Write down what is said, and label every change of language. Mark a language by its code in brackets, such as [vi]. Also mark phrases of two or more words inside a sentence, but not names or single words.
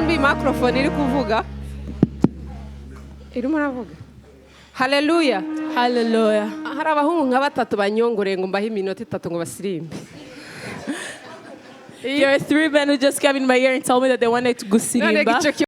[rw] microphone iri kuvuga irimo navuga haleluya hallelujah. hari abahungu nka batatu banyongoreye ngo mbahe iminota 3 ngo basirimbe. [en] There are 3 men who just came in my ear and told me that they wanted to go Sirimba.